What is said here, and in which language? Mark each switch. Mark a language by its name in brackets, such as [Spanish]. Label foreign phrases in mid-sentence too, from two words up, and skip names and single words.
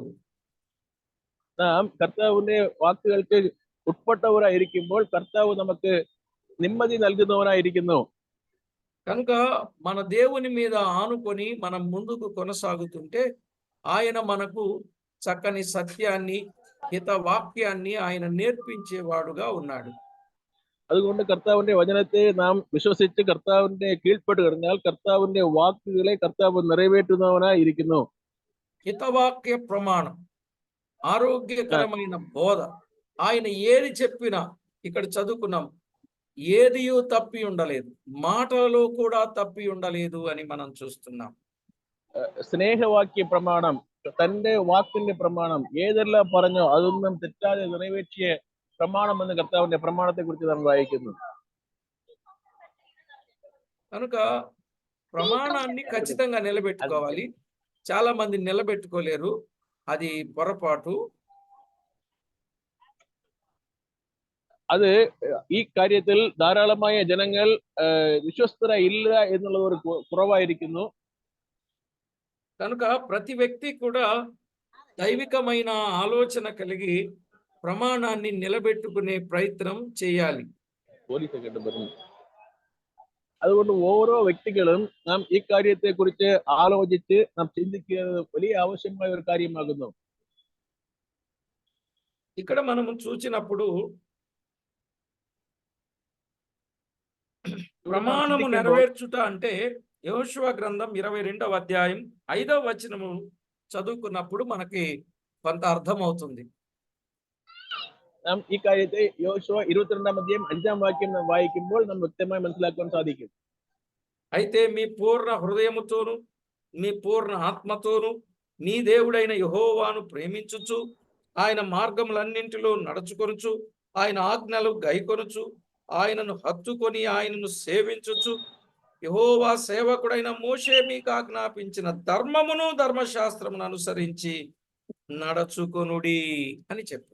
[Malayalam] നാം കർത്താവിന്റെ വാക്കുകൾക്ക് ഉட்പട്ടവരായിരിക്കുമ്പോൾ കർത്താവ് നമുക്ക് നിമ്മതി നൽകുന്നവനായിരിക്കുന്നു. [Telugu] కనుక మన దేవుని మీద ఆనుకొని మనం ముందుకు కొనసాగుతుంటే ఆయన మనకు చక్కని సత్యాన్ని, హిత వాక్యాన్ని ఆయన నేర్పించేవాడుగా ఉన్నాడు. [Malayalam] അതുകൊണ്ട് കർത്താവിന്റെ വചനത്തെ നാം വിശ്വസിച്ച് കർത്താവിന്റെ കീഴ്പ്പെട്ട് കിടന്നാൽ കർത്താവിന്റെ വാക്കുകളെ കർത്താവ് നിറവേറ്റുന്നവനായി ഇരിക്കുന്നു. [Telugu] హితవాక్య ప్రమాణం, ఆరోగ్యకరమైన బోధ, ఆయన ఏది చెప్పినా ఇక్కడ చదువుకున్నాం, ఏదియూ తప్పి ఉండలేదు, మాటలలో కూడా తప్పి ఉండలేదు అని మనం చూస్తున్నాం. [Malayalam] സ്നേഹവാക്യ പ്രമാണം, തന്റെ വാക്കിന്റെ പ്രമാണം, ഏതെല്ലാം പറഞ്ഞോ അതൊന്നും തെറ്റാതെ നിറവേറ്റിയ പ്രമാണം എന്ന് കർത്താവിന്റെ പ്രമാണത്തെ കുറിച്ച് നാം വായിക്കുന്നു. [Telugu] కనుక ప్రమాణాన్ని ఖచ్చితంగా నిలబెట్టుకోవాలి. చాలా మంది నిలబెట్టుకోలేరు, అది పొరపాటు. [Malayalam] അത് ഈ കാര്യത്തിൽ ധാരാളമായ ജനങ്ങൾ വിശ്വസ്തരായില്ല എന്നുള്ളത് ഒരു കുറവായിരിക്കുന്നു. [Telugu] కనుక ప్రతి వ్యక్తి కూడా దైవికమైన ఆలోచన కలిగి ప్రమాణాన్ని నిలబెట్టుకునే ప్రయత్నం చేయాలి. [Malayalam] അതുകൊണ്ട് ഓരോ വ്യക്തികളും നാം ഈ കാര്യത്തെ കുറിച്ച് ആലോചിച്ച് നാം ചിന്തിക്കുന്നത് വലിയ ആവശ്യമായ ഒരു കാര്യമാകുന്നു. [Telugu] ఇక్కడ మనము చూసినప్పుడు [Malayalam] ഇവിടെ നാം [Telugu] ప్రమాణము [Malayalam] ചിന്തിക്കുമ്പോൾ [Telugu] నెరవేర్చుట అంటే యెహోషువ గ్రంథం 22వ అధ్యాయం 5వ వచనము చదువుకున్నప్పుడు మనకి కొంత అర్థమవుతుంది. [Malayalam] നാം ഈ കാര്യത്തെ യോശുവ 22 അധ്യായം 5 വാക്യം നാം വായിക്കുമ്പോൾ നാം വ്യക്തമായി മനസ്സിലാക്കാൻ സാധിക്കും. [Telugu] అయితే మీ పూర్ణ హృదయముతోను మీ పూర్ణ ఆత్మతోను నీ దేవుడైన యెహోవాను ప్రేమించుచు ఆయన మార్గములన్నింటిలో నడుచుకొనుచు ఆయన ఆజ్ఞలు గైకొనుచు ఆయనను హత్తుకొని ఆయనను సేవించుచు యెహోవా సేవకుడైన మోషే మీకు ఆజ్ఞాపించిన ధర్మమును ధర్మశాస్త్రమును అనుసరించి నడుచుకొనుడి అని చెప్పారు.